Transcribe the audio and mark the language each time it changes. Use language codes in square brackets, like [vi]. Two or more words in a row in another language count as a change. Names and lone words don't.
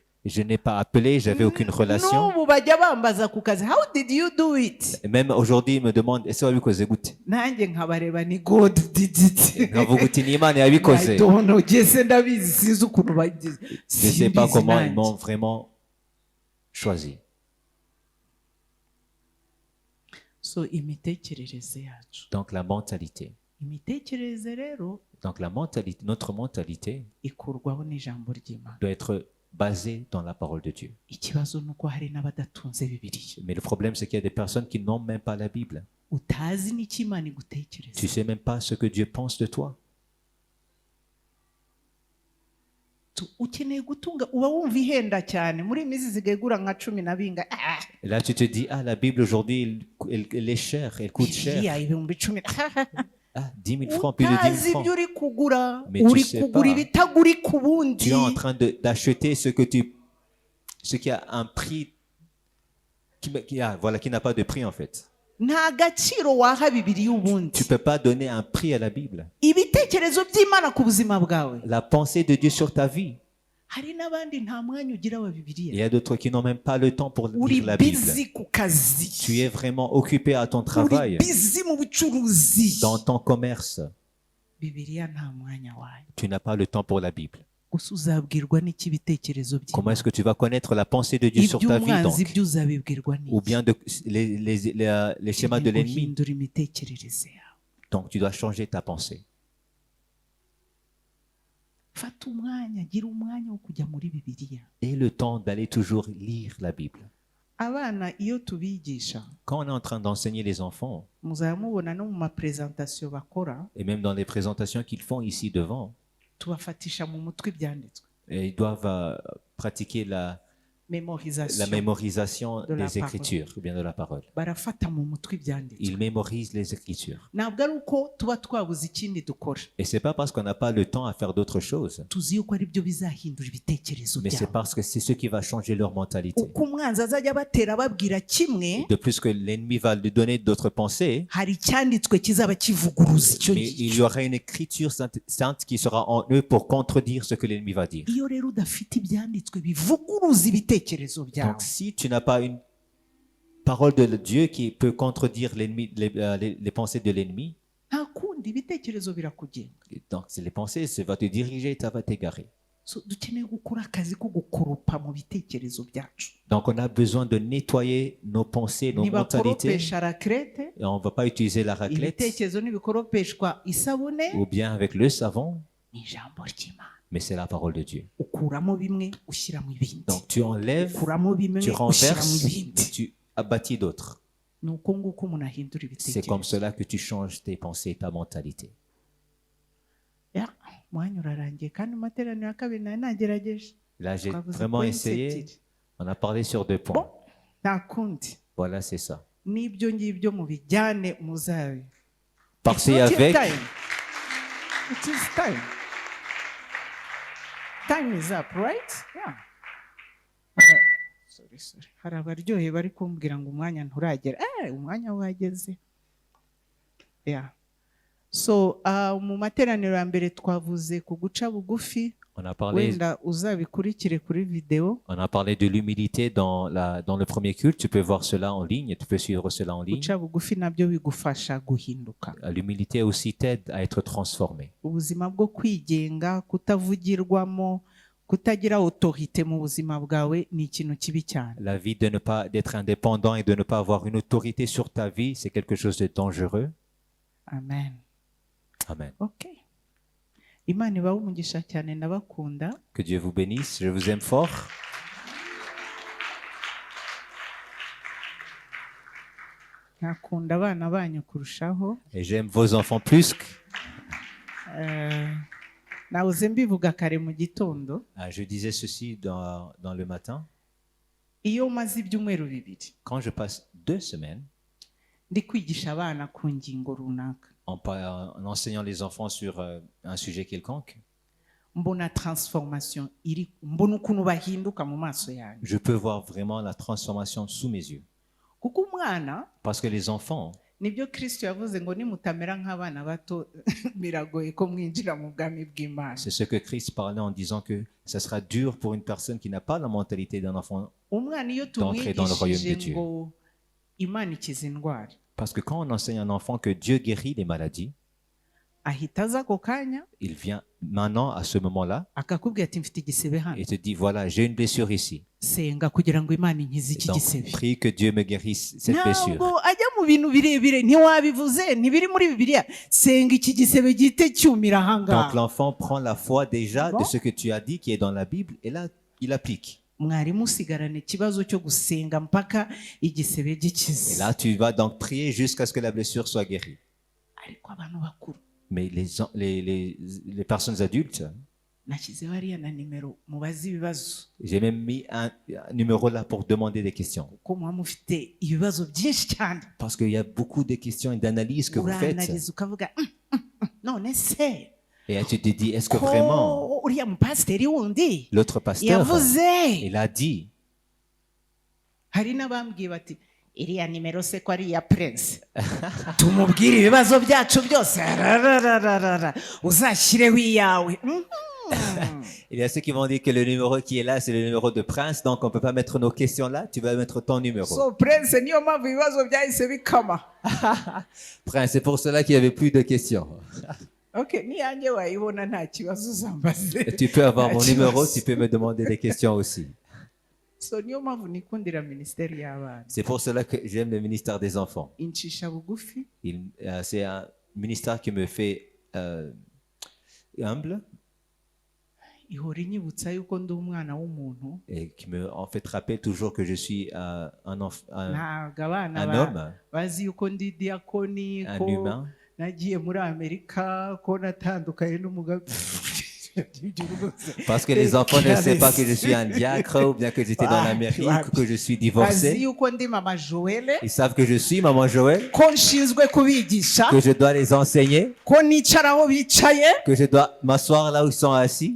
[fr] Je n'ai pas appelé, j'avais aucune relation. [rw] N'ubu bajya bambaza ku kazi, [en] how did you do it? [fr] Et même aujourd'hui, ils me demandent, [rw] ese wabikoze gute? Nanjye nkabareba ni [en] God did it. [rw] Nkavuga uti ni Imana [en] I [rw] yabikoze. [en] don't know, [rw] jese ndabizi sinzi ukuntu bagize. [fr] Je ne sais pas comment ils m'ont vraiment choisi. [rw] So imitekerereze yacu. [fr] Donc la mentalité. [rw] Imitekerereze rero [fr] Donc la mentalité, notre mentalité [rw] ikurwaho n'ijambo ry'Imana. [fr] doit être basée dans la parole de Dieu. [rw] Ikibazo nuko hari n'abadatunze Bibiliya. [fr] Mais le problème, c'est qu'il y a des personnes qui n'ont même pas la Bible. [rw] Utazi n'icyo Imana igutekereza. [fr] Tu sais même pas ce que Dieu pense de toi. [rw] Ukeneye gutunga, uba wumva ihenda cyane. Muri iyi minsi zigegura nka 10 na binga. [fr] Et là, tu te dis, ah, la Bible aujourd'hui, elle est chère, elle coûte cher. [rw] Bibiliya ibihumbi 10. [fr] Ah, 10 000 francs, plus de 10 [rw] Utazi [fr] 000 [rw] ibyo [fr] francs. [rw] uri kugura. [fr] Mais tu [rw] Uri [fr] sais [rw] kugura [fr] pas. [rw] ibitaguri ku bundi. [fr] Tu es en train d'acheter ce qui a un prix, qui n'a pas de prix en fait. [rw] Nta gaciro waha Bibiliya ubundi. [fr] Tu ne peux pas donner un prix à la Bible. [rw] Ibitekerezo by'Imana ku buzima bwawe. [fr] La pensée de Dieu sur ta vie. [rw] Hari n'abandi nta mwanya ugira wa Bibiliya. [fr] Il y a d'autres qui n'ont même pas le temps pour [rw] Uri [fr] lire la Bible. [rw] busy ku kazi. [fr] Tu es vraiment occupé à ton [rw] Uri [fr] travail, [rw] busy mu bucuruzi. [fr] dans ton commerce. [rw] Bibiliya nta mwanya wayo. [fr] Tu n'as pas le temps pour la Bible. [rw] Gusa uzabwirwa n'iki ibitekerezo by'Imana. [fr] Comment est-ce que tu vas connaître la pensée de Dieu sur ta vie donc? [rw] Iby'umwanzi ibyo uzabibwirwa n'iki. [fr] Ou bien les schémas de l'ennemi. [rw] Guhindura imitekerereze yawe. [fr] Donc tu dois changer ta pensée. [rw] Fata umwanya, gira umwanya wo kujya muri Bibiliya. [fr] Et le temps d'aller toujours lire la Bible. [rw] Abana iyo tubigisha, [fr] Quand on est en train d'enseigner les enfants, [rw] muzaba mubona no mu mapresentation bakora, [fr] et même dans les présentations qu'ils font ici devant, [rw] tubafatisha mu mutwe ibyanditswe. [fr] et ils doivent pratiquer la mémorisation de la des Écritures, ou bien de la parole. [rw] Barafata mu mutwe ibyanditswe. [fr] Ils mémorisent les Écritures. [rw] Ntabwo ari uko tuba twabuze ikindi dukora. [fr] Et c'est pas parce qu'on n'a pas le temps à faire d'autres choses, [rw] Tuzi yuko ari byo bizahindura ibitekerezo [fr] mais c'est [rw] byabo. [fr] parce que c'est ce qui va changer leur mentalité. [rw] Uko umwanzi azajya batera babwira kimwe, [fr] De plus que l'ennemi va lui donner d'autres pensées, [rw] hari icyanditswe kizaba kivuguruza icyo [fr] mais il y [rw] ngicyo. [fr] aura une écriture sainte qui sera en eux pour contredire ce que l'ennemi va dire. [rw] Iyo rero udafite ibyanditswe bivuguruza ibitekerezo byawe, [fr] Donc si tu n'as pas une parole de Dieu qui peut contredire les pensées de l'ennemi, [rw] nta kundi ibitekerezo birakugenga. [fr] donc c'est les pensées, ça va te diriger, ça va t'égarer. [rw] So, dukeneye gukora akazi ko gukoropa mu bitekerezo byacu. [fr] Donc on a besoin de nettoyer nos pensées, nos mentalités. [rw] Ntibakoropesha rakerete, [fr] Et on ne va pas utiliser la raclette [rw] ibitekerezo ntibikoropeshwa isabune, [fr] ou bien avec le savon, [rw] ni ijambo ry'Imana. [fr] mais c'est la parole de Dieu. [rw] Ukuramo bimwe ushyiramo ibindi. [fr] Donc tu enlèves, [rw] Ukuramo bimwe [fr] tu [rw] ushyiramo [fr] renverses [rw] ibindi. [fr] et tu abattis d'autres. [rw] Ni uko nguko umuntu ahindura [fr] C'est comme [rw] ibitekerezo. [fr] cela que tu changes tes pensées, ta mentalité. [rw] Ya, umwanya urarangiye kandi mu materaniro ya kabiri nari nagerageje. [fr] Là, j'ai [rw] Twavuze [fr] vraiment [rw] points [fr] essayé. [rw] ebyiri. [fr] On a parlé sur 2 Bon, points. [rw] nta kundi. [fr] Voilà, c'est ça. [rw] N'ibyo ngibyo mubijyane muzabe. [fr] Partez [en] It's not yet [fr] avec. [en] time. It is time. Time is up, right? Yeah. sorry. [rw] Hari abaryohe bari kumbwira ngo umwanya nturagera. Umwanya wageze. Yeah. So mu materaniro ya mbere twavuze ku guca bugufi. [fr] On a parlé, [rw] Wenda uzabikurikire kuri video. [fr] on a parlé de l'humilité dans le premier culte. Tu peux voir cela en ligne, tu peux suivre cela en ligne. [rw] Guca bugufi nabyo bigufasha guhinduka. [fr] L'humilité aussi t'aide à être transformé. [rw] Ubuzima bwo kwigenga, kutavugirwamo, kutagira autorité mu buzima bwawe ni ikintu kibi cyane. [fr] La vie de ne pas d'être indépendant et de ne pas avoir une autorité sur ta vie, c'est quelque chose de dangereux. [rw] Amen. [fr] Amen. [rw] Okay. Imana ibahe umugisha cyane, ndabakunda. [fr] Que Dieu vous bénisse. Je vous aime fort. [rw] Nakunda abana banyu kurushaho. [fr] Et j'aime vos enfants plus. [rw] Nawuze mbivuga kare mu gitondo. [fr] Je disais ceci dans le matin. [rw] Iyo umaze ibyumweru bibiri [fr] Quand je passe 2 semaines [rw] ndi kwigisha abana ku ngingo runaka, [fr] en enseignant les enfants sur un sujet quelconque, [rw] mbona transformation iri, mbona ukuntu bahinduka mu maso yanyu. [fr] je peux voir vraiment la transformation sous mes yeux. [rw] Kuko umwana, [fr] Parce que les enfants, [rw] nibyo Kristo yavuze ngo nimutamera nk'abana bato biragoye ko mwinjira mu bwami bw'Imana. [fr] c'est ce que Christ parlait en disant que ça sera dur pour une personne qui n'a pas la mentalité d'un enfant. [rw] Umwana iyo [fr] D'entrer dans le royaume de [rw] tumwigishije [fr] Dieu. [rw] ngo Imana ikiza indwara, [fr] Parce que quand on enseigne à un enfant que Dieu guérit les maladies, [rw] ahita aza ako kanya [fr] il vient maintenant à ce moment-là [rw] akakubwira ati mfite igisebe hano, [fr] et te dit, voilà, j'ai une blessure ici. [rw] senga kugira ngo Imana inkize [fr] Et [rw] iki [fr] donc, [rw] gisebe. [fr] prie que Dieu me guérisse cette blessure. [rw] Ntabwo ajya mu bintu birebire, ntiwabivuze, ntibiri muri Bibiliya. Senga iki gisebe gihite cyumira [fr] Donc [rw] ahangaha. [fr] l'enfant prend la foi déjà Bon. de ce que tu as dit qui est dans la Bible et là, il applique. [rw] Mwarimu usigarana ikibazo cyo gusenga mpaka igisebe [fr] Et [rw] gikize. [fr] là, tu vas donc prier jusqu'à ce que la blessure soit guérie. [rw] Ariko abantu bakuru, [fr] Mais les personnes adultes, [rw] nashyizeho hariya na nimero mubaze ibibazo, [fr] j'ai même mis un numéro là pour demander des questions. [rw] kuko muba mufite ibibazo byinshi cyane. [fr] Parce qu'il y a beaucoup de questions et d'analyses que vous faites. [rw] Uranaliza ukavuga none se [fr] Et tu te dis, est-ce que vraiment [rw] ko uriya mupasiteri wundi [fr] l'autre pasteur, [rw] yavuze? [fr] il a dit, [rw] Hari n'abambwiye bati iriya nimero se ko ari iya Prince, tumubwire ibibazo byacu byose, rarararara, uzashyireho iyawe. [fr] il y a ceux qui vont dire que le numéro qui est là, c'est le numéro de Prince, donc on ne peut pas mettre nos questions là, tu vas mettre ton numéro. [rw] So Prince niyo mpamvu ibibazo byahise bikama. [fr] Prince, c'est pour cela qu'il n'y avait plus de questions. [rw] Okay, niyanjye wayibona nta kibazo uzambaze. [fr] Et tu peux avoir mon [rw] Nta [fr] numéro, [rw] kibazo. [fr] tu peux me demander des questions aussi. [rw] So niyo mpamvu nikundira minisiteri y'abana. [fr] C'est pour cela que j'aime le ministère des enfants. [rw] Incisha bugufi, [fr] C'est un ministère qui me fait humble [rw] ihora inyibutsa yuko ndi umwana w'umuntu. [fr] et qui me en fait rappelle toujours que je suis un [rw] Ntabwo abana [fr] homme, [rw] bazi yuko ndi diakoni, [fr] un [rw] ko [fr] humain. [rw] nagiye muri Amerika, ko natandukanye n'umugabo. [fr] Parce que les enfants ne savent pas que je suis un diacre ou bien que j'étais dans l'Amérique ou que je suis [rw] Bazi [fr] divorcé. [rw] yuko ndi mama Joelle, [fr] Ils savent que je suis maman Joël, [rw] ko nshinzwe kubigisha, [fr] que je dois les enseigner, [rw] ko nicara aho bicaye. [fr] que je dois m'asseoir là où ils sont assis.